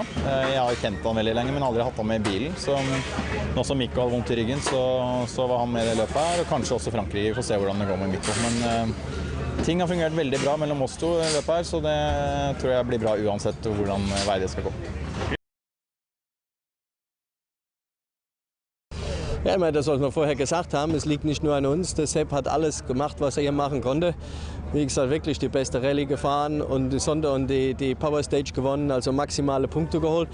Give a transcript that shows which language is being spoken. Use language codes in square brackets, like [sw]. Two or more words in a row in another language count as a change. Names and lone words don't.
[no] Jeg har kjent han veldig lenge, men aldri hatt han med i bilen. Så nå som Mikko hadde vondt i ryggen, så var han med i det løpet her, og kanskje også Frankrike. Vi får se hvordan det går med Mikko. Men ting har fungert veldig bra mellom oss to i løpet her, så det tror jeg blir bra uansett hvordan vei det skal gå. [de] Ja, ich meine, das, was wir vorher gesagt haben, es liegt nicht nur an uns. Der Sepp hat alles gemacht, was er hier machen konnte. Wie gesagt, wirklich die beste Rallye gefahren und die Sonder und die [en] Power Stage [de] gewonnen, also maximale Punkte geholt.